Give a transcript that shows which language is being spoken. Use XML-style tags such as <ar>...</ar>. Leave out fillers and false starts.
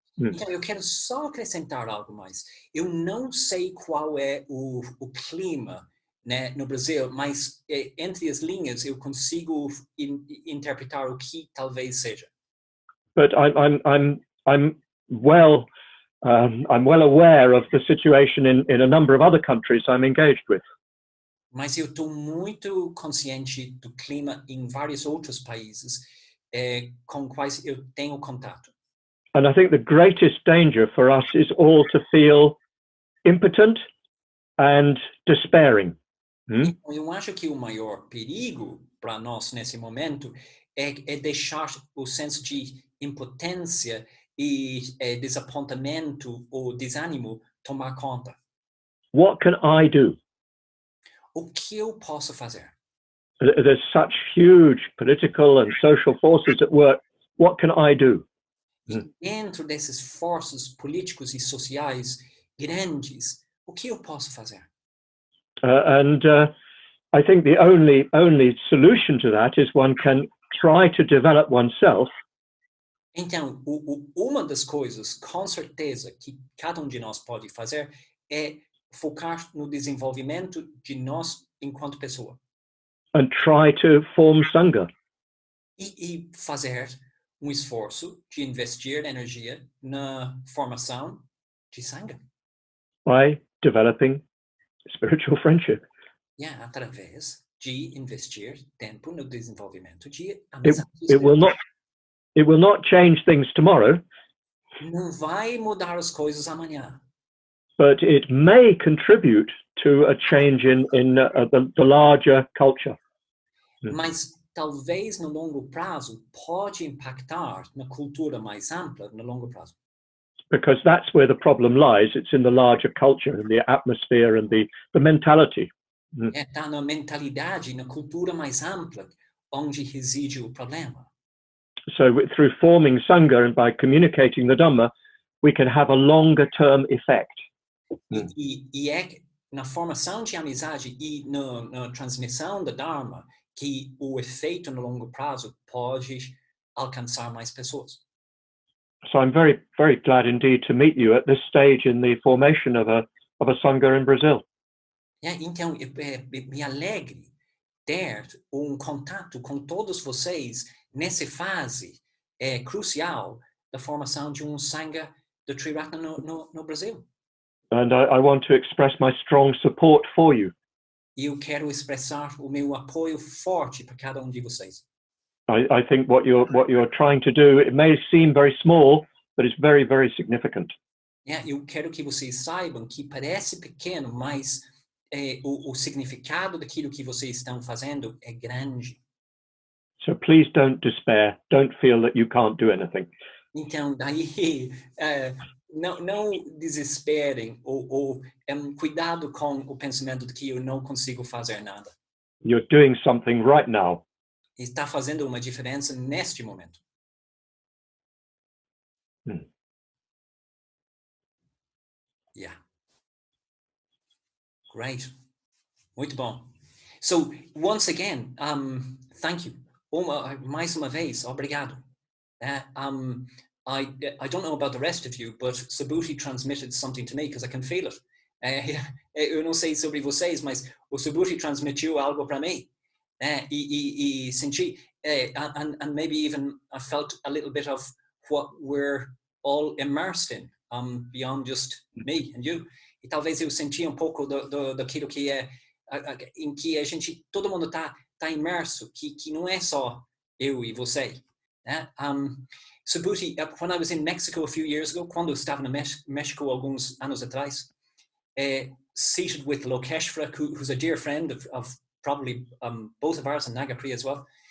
<pt>Então, eu quero só acrescentar algo mais. Eu não sei qual é o clima, né, no Brasil, mas entre as linhas eu consigo interpretar o que talvez seja.</pt> <en>But I'm well aware of the situation in a number of other countries I'm engaged with.</en> <pt>Mas eu estou muito consciente do clima em vários outros países com quais eu tenho contato.</pt> <en>And I think the greatest danger for us is all to feel impotent and despairing.</en> <pt>Então, eu acho que o maior perigo para nós nesse momento é deixar o senso de impotência e desapontamento ou desânimo tomar conta.</pt> <en>What can I do?</en> <pt>O que eu posso fazer?</pt> <en>There's such huge political and social forces at work. What can I do?</en> <pt>E dentro desses forças políticos e sociais grandes, o que eu posso fazer?</pt> <en>I think the only solution to that is one can try to develop oneself.</en> <pt>Então, uma das coisas, com certeza, que cada de nós pode fazer é focar no desenvolvimento de nós enquanto pessoa.</pt> <en>And try to form Sangha.</en> <pt>E fazer esforço de investir energia na formação de Sangha.</pt> <en>By developing spiritual friendship.</en> <pt>Através de investir tempo no desenvolvimento de amizade.</pt> <en>It will not change things tomorrow.</en> <pt>Não vai mudar as coisas amanhã.</pt> <en>But it may contribute to a change in the larger culture.</en> <pt>Mas talvez no longo prazo pode impactar na cultura mais ampla no longo prazo.</pt> <en>Because that's where the problem lies. It's in the larger culture and the atmosphere and the mentality.</en> <pt>Está na mentalidade, na cultura mais ampla, onde reside o problema.</pt> <en>So through forming Sangha and by communicating the Dhamma, we can have a longer term effect.</en> <pt>E é na formação de amizade e na transmissão da Dharma que o efeito no longo prazo pode alcançar mais pessoas.</pt> <en>So I'm very, very glad indeed to meet you at this stage in the formation of a Sangha in Brazil.</en> <pt>Então, me alegre ter contato com todos vocês nessa fase crucial da formação de Sangha do Triratna no Brasil.</pt> <en>And I want to express my strong support for you.</en> <pt>E eu quero expressar o meu apoio forte para cada de vocês.</pt> <en>I think what you're trying to do, it may seem very small, but it's very, very significant.</en> <pt>Eu quero que vocês saibam que parece pequeno, mas o significado daquilo que vocês estão fazendo é grande.</pt> <en>So please don't despair. Don't feel that you can't do anything.</en> <pt>Então, daí, não desesperem ou cuidado com o pensamento de que eu não consigo fazer nada.</pt> <en>You're doing something right now.</en> <pt>Está fazendo uma diferença neste momento.</pt> <en>Great.</en> <pt>Muito bom.</pt> <en>So, once again, thank you.</en> <pt>Mais uma vez, obrigado.</pt> <en>I don't know about the rest of you, but Subhuti transmitted something to me because I can feel it.</en> <pt>Eu não sei sobre vocês, mas o Subhuti transmitiu algo para mim. E senti,</pt> <en>and maybe even I felt a little bit of what we're all immersed in, beyond just me and you.</en> <pt>E talvez eu senti pouco daquilo que em que a gente, todo mundo tá imerso, que não é só eu e você.</pt> <en>Subhuti, when I was in Mexico a few years ago,</en> <pt>quando eu estava no México alguns anos atrás,</pt> <en>seated with Lokeshvara, who's a dear friend of probably both of ours, and Nagapriya as well.</en>